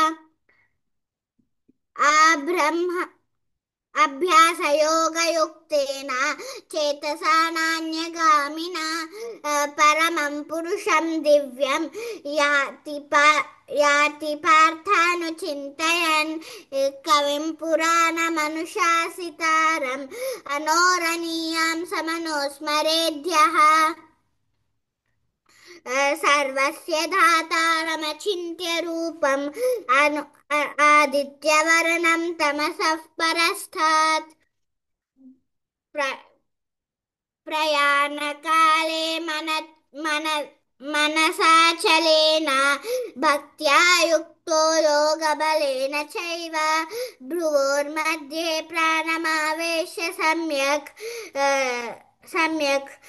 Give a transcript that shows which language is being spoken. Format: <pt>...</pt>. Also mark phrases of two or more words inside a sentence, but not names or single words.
<sa>अभ्यासयोगयुक्तेन चेतसा नान्यगामिना परमं पुरुषं दिव्यं याति पार्थानुचिन्तयन् कविं पुराणमनुशासितारं अनोरणीयां समनोस्मरेद्यः. सर्वस्य धातारमचिन्त्य रूपं आदित्यवर्णं तमसः परस्थात्. प्रयाणकाले मनसाचलेन भक्त्या युक्तो योगबलेन चैव భ్రువోర్मध्ये प्राणमावेश्य सम्यक् सम्यक्</sa>